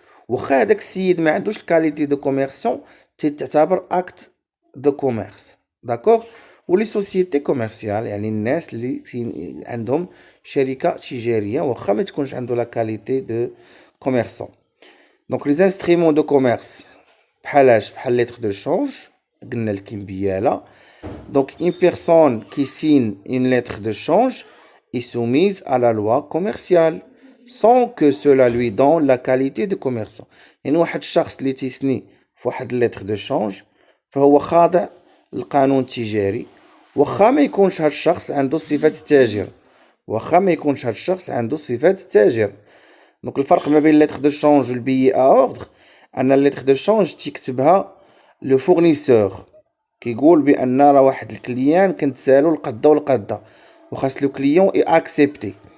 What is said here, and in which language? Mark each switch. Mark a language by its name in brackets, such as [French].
[Arabic] واخا هذاك السيد ما عندوش الكاليتي دو كوميرسيون تعتبر اكت دو كوميرس. داكوغ. ولي سوسيتي كوميرسيال يعني الناس اللي عندهم شركه تجاريه واخا ما تكونش عنده لا كاليتي دو كوميرسون. دونك لي انسترومون دو كوميرس بحال ليتر دو شونج قلنا الكمبياله. [French] Donc, une personne qui signe une lettre de change est soumise à la loi commerciale sans que cela lui donne la qualité de commerçant. [Arabic] يعني واحد الشخص اللي تيسني في واحد الليتر دو شونج فهو خاضع للقانون التجاري، واخا ما يكونش هاد الشخص عنده صفة التاجر، واخا ما يكونش هاد الشخص عنده صفة التاجر. دونك الفرق ما بين الليتر دو شونج والبيي ا اوردر ان الليتر دو شونج تيكتبها لو فورنيسور، كيقول بان راه واحد الكليان كنتسالو القده والقده وخاص لو كليون اي اكسبتي.